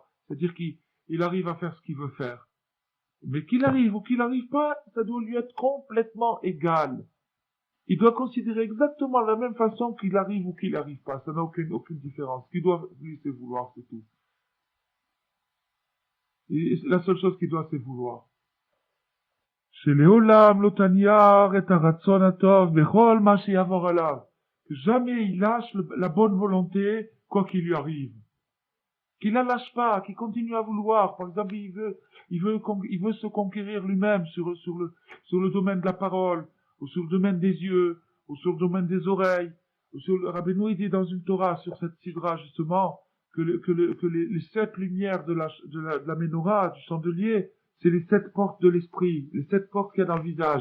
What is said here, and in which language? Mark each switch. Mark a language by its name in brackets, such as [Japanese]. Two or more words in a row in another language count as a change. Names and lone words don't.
[French] C'est-à-dire qu'il arrive à faire ce qu'il veut faire. Mais qu'il arrive ou qu'il n'arrive pas, ça doit lui être complètement égal. Il doit considérer exactement la même façon qu'il arrive ou qu'il n'arrive pas. Ça n'a aucune différence. Ce qu'il doit, lui, c'est vouloir, c'est tout. Et la seule chose qu'il doit, c'est vouloir. [Hebrew] שלעולם לא תניח את הרצון הטוב בכל מה שיעבור עליו. [French] Que jamais il lâche la bonne volonté, quoi qu'il lui arrive. Qu'il la lâche pas, qu'il continue à vouloir. Par exemple, il veut se conquérir lui-même sur le domaine de la parole, ou sur le domaine des yeux, ou sur le domaine des oreilles, ou sur le Rabbeinu, il dit dans une Torah, sur cette sidra, justement, que les 7 lumières de la menorah, du chandelier, c'est les 7 portes de l'esprit, les 7 portes qu'il y a dans le visage.